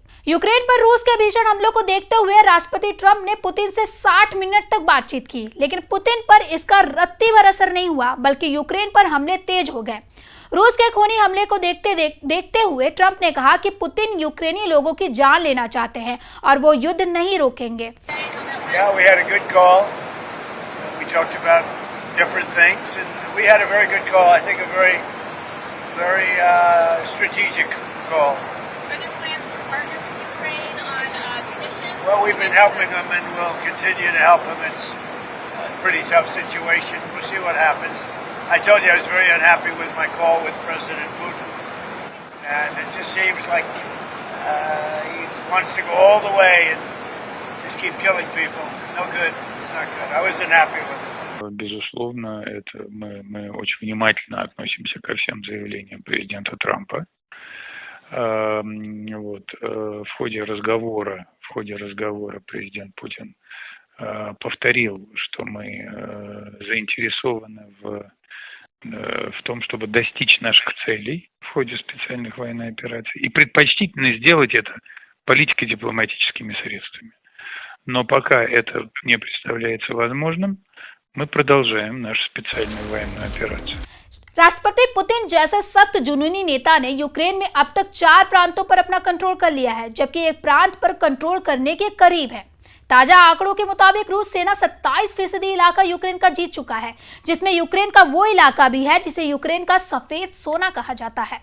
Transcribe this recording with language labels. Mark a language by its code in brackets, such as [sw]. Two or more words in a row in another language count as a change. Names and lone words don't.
[hi] यूक्रेन पर रूस के भीषण हमलों को देखते हुए राष्ट्रपति ट्रंप ने पुतिन से 60 मिनट तक बातचीत की, लेकिन पुतिन पर इसका रत्ती भर असर नहीं हुआ, बल्कि यूक्रेन पर हमले तेज हो गए। रूस के खूनी हमले को देखते हुए ट्रंप ने कहा कि पुतिन यूक्रेनी लोगों की जान लेना चाहते हैं और वो युद्ध नहीं रोकेंगे। [en] Yeah, we had a good call. We talked about different things, and we had a very good call. I think a very strategic call. Are there plans to partner with Ukraine on munitions? Well, we've been helping them, and we'll continue to help them. It's a pretty tough situation. We'll see what happens. I told you I was very unhappy with my call with President Putin, and it just seems like he wants to go all the way and just keep killing people. No good. It's not good. I wasn't happy with it. [ru] Безусловно, мы очень внимательно относимся ко всем заявлениям президента Трампа. В ходе разговора президент Путин повторил, что мы заинтересованы в том, чтобы достичь наших целей в ходе специальных военных операций, и предпочтительно сделать это политико-дипломатическими средствами. Но пока это не представляется возможным, мы продолжаем нашу специальную военную операцию. [hi] राष्ट्रपति पुतिन जैसे सख्त जुनूनी नेता ने यूक्रेन में अब तक 4 प्रांतों पर अपना कंट्रोल कर लिया है, जबकि एक प्रांत पर कंट्रोल करने के करीब है। ताजा आंकड़ों के मुताबिक रूस सेना 27% इलाका यूक्रेन का जीत चुका है, जिसमें यूक्रेन का वो इलाका भी है जिसे यूक्रेन का सफेद सोना कहा जाता है।